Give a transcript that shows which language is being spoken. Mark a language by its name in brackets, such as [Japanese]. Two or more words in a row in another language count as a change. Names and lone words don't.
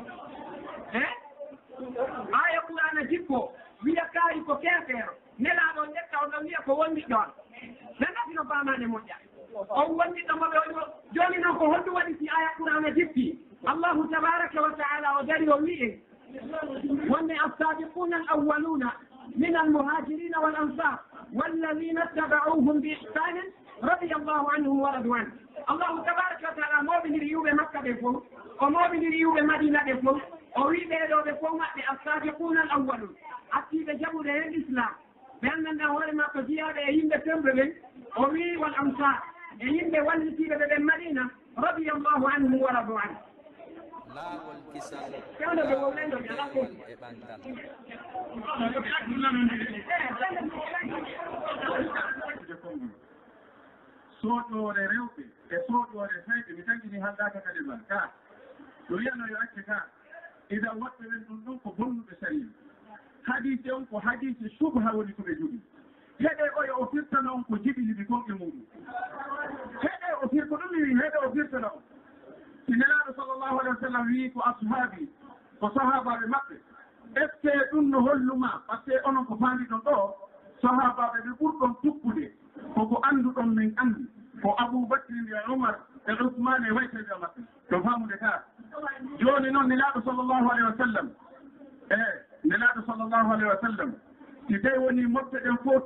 [Fula] aya Qur'ana jippo wiya kaari ko keefeero nelaɗo ƴetta on ɗon wiya ko wondiɗɗo on ɓe nafino famade moƴƴa on wondiɗɗo maɓe o joni noon ko honɗum waɗi si aya Qur'ana jippi [Arabic] الله تبارك وتعالى [Fula] o dari o wi'e wonde [Arabic] السابقون الأولون من المهاجرين والأنصار والذين اتبعوهم بإحسان رضي الله عنهم ورضوا عنه الله تبارك وتعالى [Fula] moɓidiri yuɓe Makka ɓe fof o moɓidiri yuɓe Madina ɓe fof o wi ɓeɗo ɓe fof maɓɓe [Arabic] السابقون الأولون [Fula] attiɓe jaɓude hen islam ɓe anndanɗa hoore makko jiyaɓe e yimɓe femɓe ɓen o wi [Arabic] والأنصار [Fula] e yimɓe wallitiɓe ɓe ɓen Madina [Arabic] رضي الله عنهم ورضوا عنه [Fula] laawol kisal kewɗo ɓe wowlendo ala fof e ɓantal sooƴoore rewɓe e sooƴoore feyɓe mi tangini haldaka kadi man ka ɗo wiyano yo acce ka ida woɓɓe ɓen ɗum ɗon ko bonnuɓe sarii hadise on ko hadise subha woni ko ɓe jogi heɗe oyo o firtana on ko jiɓiliɓi gonɓe muɗum heɗe o firko ɗum mi wi heɗe o firtana on si nelaɗo [Arabic] صلى الله عليه وسلم [Fula] wi ko ashaabi ko sahabaɓe maɓɓe [French] est ce que [Fula] ɗum no holluma [French] par ce que [Fula] onon ko faandi ɗon ɗo sahabaɓe ɓe ɓurɗon tukkude koko annduɗon min anndi ko aboubacry e oumar e ousmane e wayteɓe maɓɓe to famude ka joni noon nelaɗo [Arabic] صلى الله عليه وسلم [Fula] nelaɗo [Arabic] صلى الله عليه وسلم [Fula] si tawi woni mofte ɗen fof